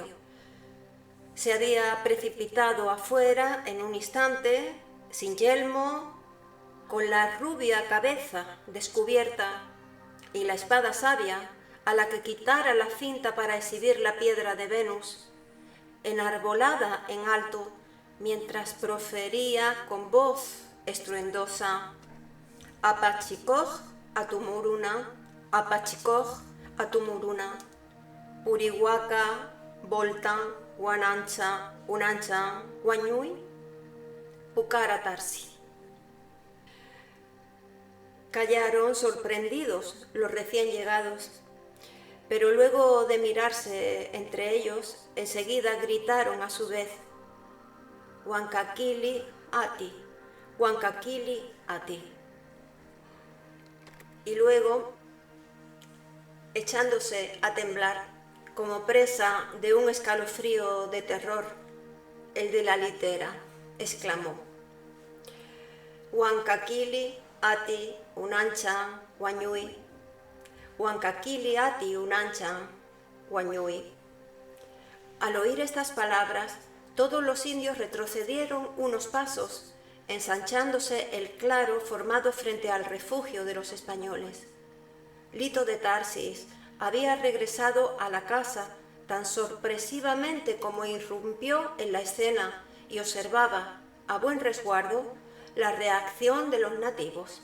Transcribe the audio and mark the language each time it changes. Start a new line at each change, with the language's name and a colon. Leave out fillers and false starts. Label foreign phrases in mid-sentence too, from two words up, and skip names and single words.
Spanish: Se había precipitado afuera en un instante, sin yelmo, con la rubia cabeza descubierta y la espada sabia a la que quitara la cinta para exhibir la piedra de Venus, enarbolada en alto, mientras profería con voz estruendosa:
Quechua: Apachicoj atumuruna, Apachicoj atumuruna, Purihuaca, Voltan, Guanancha, Unancha, Guañuy, Pucara Tarsi.
Spanish: Callaron sorprendidos los recién llegados, pero luego de mirarse entre ellos, enseguida gritaron a su vez:
Quechua: Huancaquili ati, Huancaquili ati.
Spanish: Y luego, echándose a temblar, como presa de un escalofrío de terror, el de la litera exclamó:
Quechua: Huancaquili ati unancha guañuy, Huancaquili ati unancha guañuy.
Spanish: Al oír estas palabras, todos los indios retrocedieron unos pasos, ensanchándose el claro formado frente al refugio de los españoles. Lito de Tarsis había regresado a la casa tan sorpresivamente como irrumpió en la escena y observaba, a buen resguardo, la reacción de los nativos.